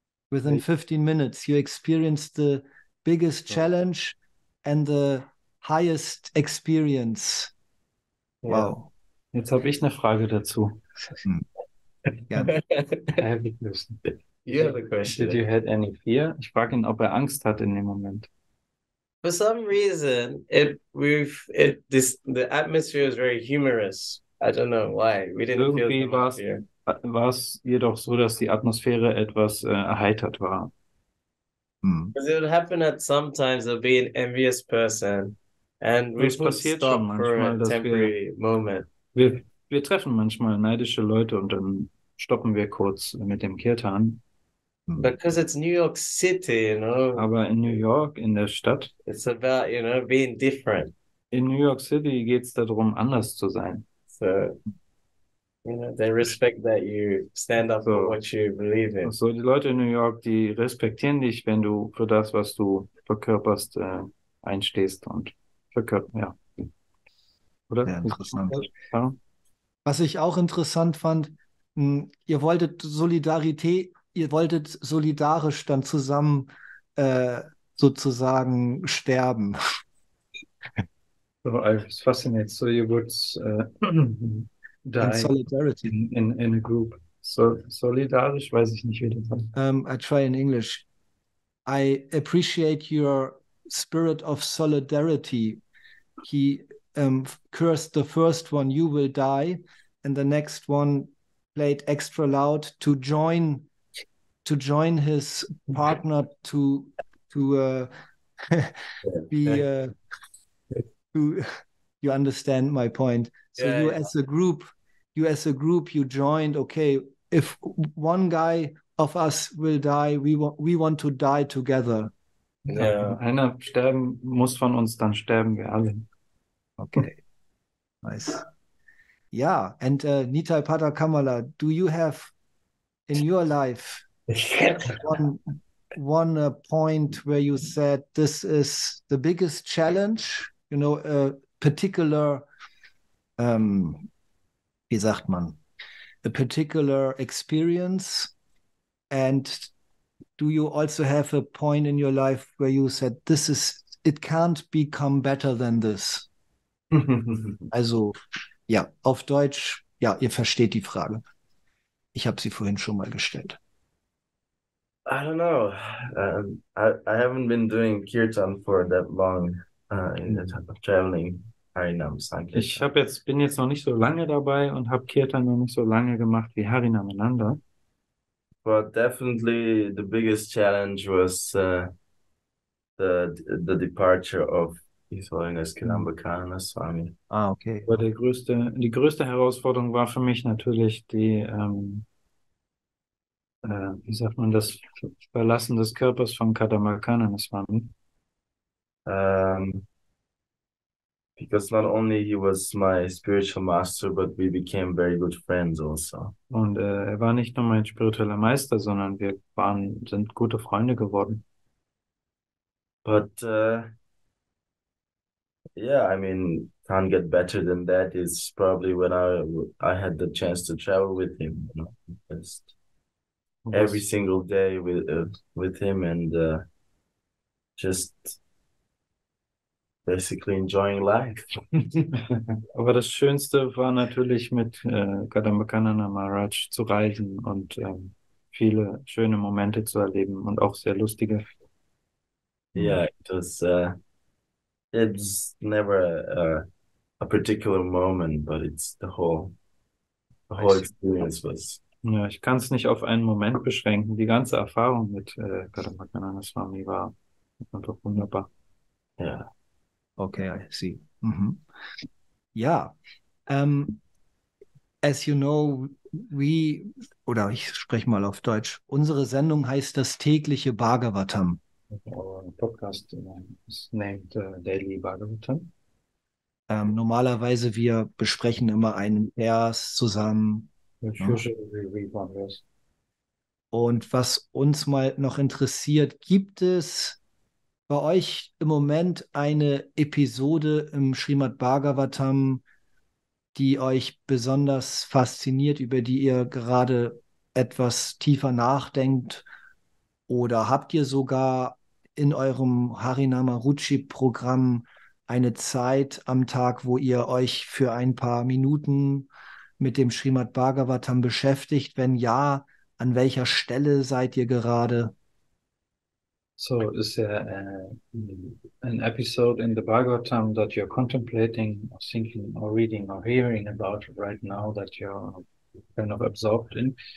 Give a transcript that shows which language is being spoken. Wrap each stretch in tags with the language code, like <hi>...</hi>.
<en>Within 15 minutes, you experienced the biggest challenge and the highest experience. Wow.</en> <de>Jetzt habe ich eine Frage dazu. Gerne.</de> <en>I have a question. You have a question. Did you had any fear?</en> <de>Ich frage ihn, ob er Angst hat in dem Moment.</de> <en>For some reason, the atmosphere is very humorous. I don't know why. We didn't feel</en> <de>Irgendwie</de> <en>so much fear.</en> <de>War es jedoch so, dass die Atmosphäre etwas erheitert war.</de> <en>Because it would happen at sometimes there'll be an envious person and we would stop for a temporary moment.</en> <de>Wir treffen manchmal neidische Leute und dann stoppen wir kurz mit dem Kirtan.</de> <en>Because it's New York City, you know.</en> <de>Aber in New York, in der Stadt,</de> <en>it's about, you know, being different.</en> <de>In New York City geht es darum, anders zu sein.</de> <en>So, you know, they respect that you stand up for what you believe in.</en> <de>So, die Leute in New York, die respektieren dich, wenn du für das, was du verkörperst, einstehst und verkörperst, ja. oder? Sehr interessant. Ja. Was ich auch interessant fand, ihr wolltet solidarisch dann zusammen sozusagen sterben.</de> <en>So, I was fascinated. So you would In die solidarity. in a group.</en> <de>So, solidarisch, weiß ich nicht, wie das heißt.</de> <en>I try in English. I appreciate your spirit of solidarity. He cursed the first one, you will die, and the next one played extra loud to join his partner to be to you understand my point. So Yeah, you yeah. as a group, you joined, okay, if one guy of us will die, we want to die together. Yeah.</en> <de>Wenn einer sterben muss von uns, dann sterben wir alle.</de> <en>Okay. Nice. Yeah. And Nitai Pada Kamala, do you have in your life one point where you said this is the biggest challenge, a particular,</en> <de>wie sagt man,</de> <en>a particular experience? And do you also have a point in your life where you said it can't become better than this?</en> <de>Also, ja, auf Deutsch, ja, ihr versteht die Frage. Ich habe sie vorhin schon mal gestellt.</de> <en>I don't know. I haven't been doing kirtan for that long in the traveling Harinam Sankirtan.</en> <de>Ich bin jetzt noch nicht so lange dabei und habe Kirtan noch nicht so lange gemacht wie Harinam.</de> <en>But definitely the biggest challenge was the departure of His Holiness Kadamba Kananan Swami. Ah, okay.</en> <de>Aber die größte Herausforderung war für mich natürlich wie sagt man, das Verlassen des Körpers von Kadamba Kananan Swami.</de> <en>Because not only he was my spiritual master, but we became very good friends also.</en> <de>Und er war nicht nur mein spiritueller Meister, sondern wir sind gute Freunde geworden.</de> <en>But yeah, I mean, can't get better than that. Is probably when I had the chance to travel with him, just every single day with him and just basically enjoying life.</en> <de>Aber das Schönste war natürlich mit Kadamba Kananan Maharaj zu reisen und viele schöne Momente zu erleben und auch sehr lustige.</de> <en>Yeah, it's never a particular moment, but it's the whole experience was.</en> <de>Ja, ich kann es nicht auf einen Moment beschränken. Die ganze Erfahrung mit Kadamba Kananan Swami war einfach wunderbar.</de> <en>Yeah. Okay, I see.</en> <de>Ja,</de> <en>as you know,</en> <de>oder ich spreche mal auf Deutsch, unsere Sendung heißt das tägliche Bhagavatam.</de> <en>Our podcast is named Daily Bhagavatam.</en> <de>Normalerweise wir besprechen immer einen Vers zusammen.</de> <en>Usually we read one verse.</en> <de>Und was uns mal noch interessiert, gibt es bei euch im Moment eine Episode im Srimad Bhagavatam, die euch besonders fasziniert, über die ihr gerade etwas tiefer nachdenkt? Oder habt ihr sogar in eurem Harinama Ruci-Programm eine Zeit am Tag, wo ihr euch für ein paar Minuten mit dem Srimad Bhagavatam beschäftigt? Wenn ja, an welcher Stelle seid ihr gerade?</de> <en>So, is there an episode in the Bhagavatam that you're contemplating, or thinking, or reading, or hearing about right now that you're kind of absorbed in?</en>